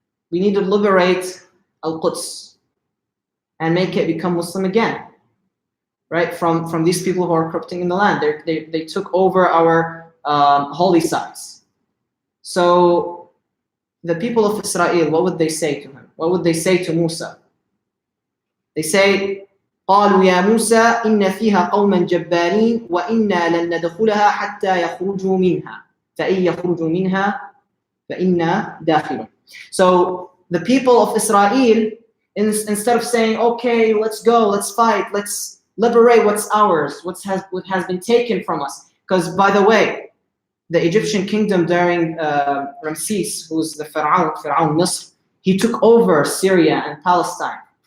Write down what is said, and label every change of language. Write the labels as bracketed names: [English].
[English] We need to liberate Al-Quds and make it become Muslim again, right? From these people who are corrupting in the land. They took over our holy sites. So the people of Israel, what would they say to him? What would they say to Musa? They say, [Arabic] قالوا يا موسى إن فيها قوما جبارين وإنا لن ندخلها حتى يخرجوا منها فإن يخرجوا منها فإنا داخلون. [English] So the people of Israel, instead of saying, okay, let's go, let's fight, let's liberate what's ours, what has been taken from us. Because by the way, the Egyptian kingdom during Ramses, who's the Fir'aun Misr, he took over Syria and Palestine.